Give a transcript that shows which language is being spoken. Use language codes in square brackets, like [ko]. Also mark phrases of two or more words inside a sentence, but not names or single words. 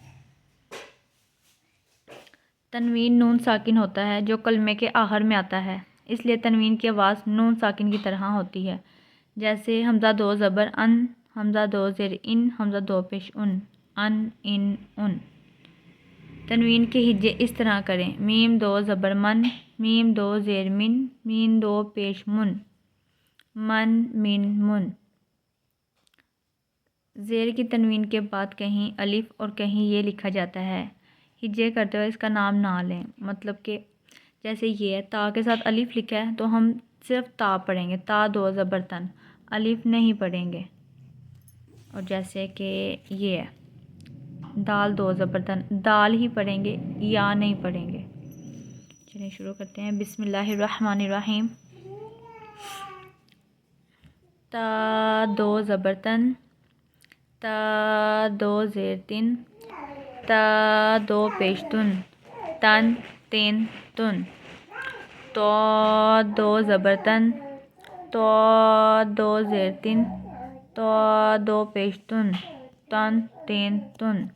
[ur] تنوین نون ساکن ہوتا ہے جو کلمے کے آخر میں آتا ہے، اس لیے تنوین کی آواز نون ساکن کی طرح ہوتی ہے۔ جیسے حمزہ دو زبر ان، حمزہ دو زیر ان، حمزہ دو پیش ان، ان۔ تنوین کے ہجے اس طرح کریں: میم دو زبر من، میم دو زیر من، میم دو پیش من، من۔ زیر کی تنوین کے بعد کہیں الف اور کہیں یہ لکھا جاتا ہے۔ ہجے کرتے ہوئے اس کا نام نہ لیں، مطلب کہ جیسے یہ ہے تا کے ساتھ الف لکھا ہے تو ہم صرف تا پڑھیں گے، تا دو زبر تن، الف نہیں پڑھیں گے۔ اور جیسے کہ یہ ہے دال دو زبر تن، دال ہی پڑھیں گے، یا نہیں پڑھیں گے۔ چلیے شروع کرتے ہیں۔ [ar] بسم اللہ الرحمن الرحیم۔ [ur] تا دو زبر تن، تا دو زیر تن، تا دو پیش تن، تن تین تن۔ تو دو زبر تن، تو دو زیر تن، تو دو پیش تن، تن تین تن۔